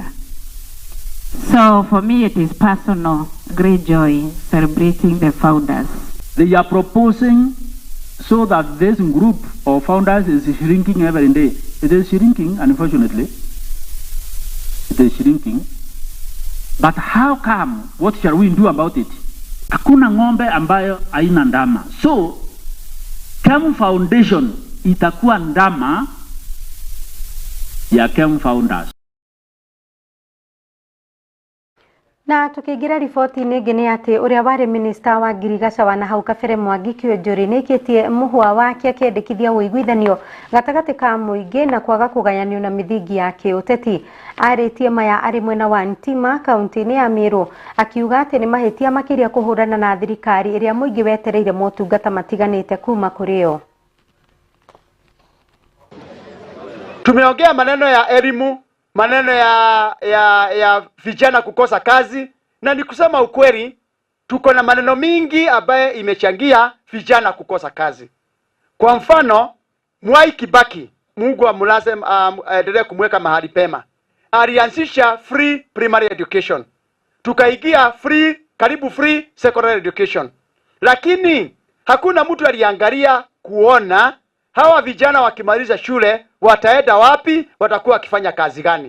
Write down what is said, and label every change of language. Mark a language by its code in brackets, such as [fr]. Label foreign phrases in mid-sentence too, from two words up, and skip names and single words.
[en] So for me it is personal, great joy celebrating the founders. They are proposing so that this group of founders is shrinking every day. It is shrinking, unfortunately. It is shrinking. But how come? What shall we do about it? [sw] Hakuna ng'ombe ambayo haina ndama. So, Kemu Foundation itakuwa ndama ya Kemu Founders. [ki] Na tukiingira riboti nĩngĩ nĩ atĩ ũrĩa warĩ minista wa Girigaca wa nahau kabere Mwangi Kĩonjũrĩ nĩkĩtie mũhwa wake akĩendekithia ũiguithanio gatagatĩ ka mũingĩ na kwaga kũgayanio na mithingi ya kĩũteti. Arĩtie maya arĩ mwena wa Ntima kaunti-inĩ ya Meru akiuga atĩ nĩ mahĩtia makĩria kũhũrana na thirikari ĩrĩa mũingĩ wetereire motungata matiganĩte kuma kũrĩ yo. [sw] Tumeongea maneno ya elimu, maneno ya vijana kukosa kazi, na ni kusema ukweli tuko na maneno mingi ambaye imechangia vijana kukosa kazi. Kwa mfano, Mwai Kibaki, Mungu amlaze aendelee kumweka mahali pema, alianzisha [en] free primary education, [sw] tukaigia karibu [en] free secondary education, [sw] lakini hakuna mtu aliangalia kuona hawa vijana wakimaliza shule wataenda wapi, watakuwa wakifanya kazi gani.